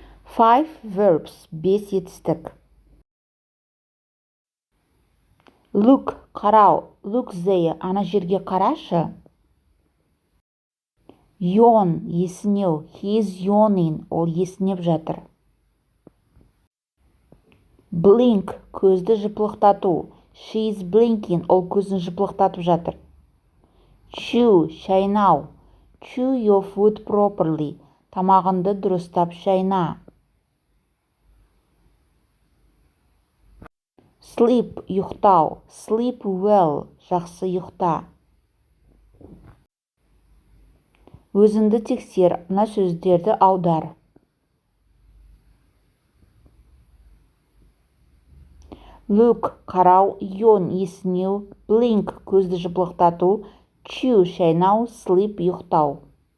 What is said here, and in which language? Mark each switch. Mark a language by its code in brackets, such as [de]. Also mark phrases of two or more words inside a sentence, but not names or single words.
[en] Five verbs, 5 етістік. Look, қарау. Look there, [kk] ана жерге қарашы. Yawn, есінеу. [en] He is yawning, [kk] ол есінеп жатыр. Blink, көзді жыпылықтату. [en] She is blinking, [kk] ол көзін жыпылықтатып жатыр. Chew, шайнау. [en] Chew your food properly, [kk] тамағынды дұрыстап шайна. Sleep, ұйықтау. [en] Sleep well, [kk] жақсы ұйықта. Өзіңді тексер, мына сөздерді аудар. Look, қарау, yawn, есінеу, blink, көзді жыпылықтату, chew, шайнау, sleep, ұйықтау.